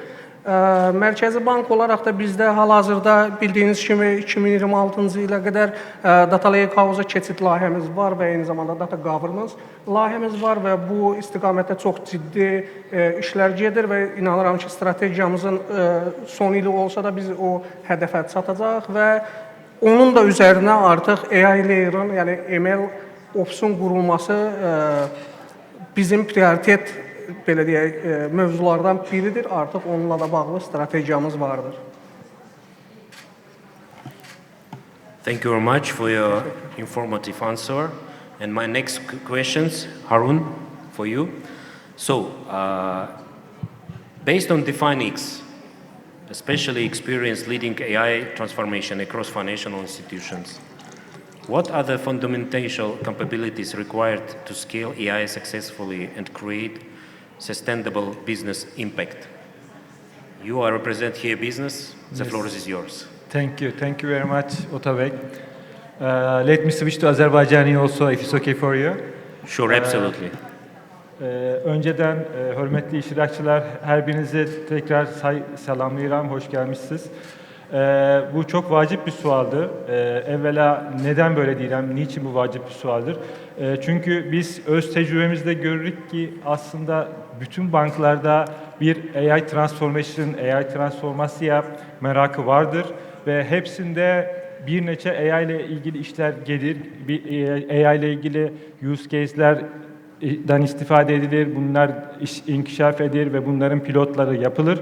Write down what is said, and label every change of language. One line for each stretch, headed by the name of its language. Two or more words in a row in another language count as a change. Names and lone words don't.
Azerbaijani: Mərkəzi bank olaraq da bizdə hal-hazırda bildiyiniz kimi 2026-cı ilə qədər
English: data lakehouse-a
Azerbaijani: keçid layihəmiz var və eyni zamanda
English: data governance
Azerbaijani: layihəmiz var və bu istiqamətdə çox ciddi işlər gedir və inanıram ki, strategiyamızın son ili olsa da biz o hədəfə çatacaq və onun da üzərinə artıq
English: AI layer'ın,
Azerbaijani: yəni ML Ops-un qurulması bizim prioritet belə deyək, mövzulardan biridir. Artıq onunla da bağlı strategiyamız vardır.
English: Thank you very much for your informative answer. And my next questions, Harun, for you. So, based on DefineX, especially experience leading AI transformation across financial institutions, what are the fundamental capabilities required to scale AI successfully and create sustainable business impact? You are represent here business. The floor is yours. Thank you very much, Otabek. Let me switch to Azerbaijani also, if it's okay for you. Sure, absolutely.
Azerbaijani: Önceden hörmətli iştirakçılar, hər birinizi tekrar salamlayıram, hoş gelmişsiniz. Bu çok vacip bir sualdır. Evvela neden böyle deyirəm, niçin bu vacip bir sualdır? Çünkü biz öz tecrübemizde görürük ki aslında bütün banklarda bir
English: AI transformation,
Azerbaijani: AI transformasiya merakı vardır ve hepsinde bir neçə AI ile ilgili işler gelir, AI ile ilgili
English: use case'lerden
Azerbaijani: istifade edilir, bunlar inkişaf edilir ve bunların pilotları yapılır.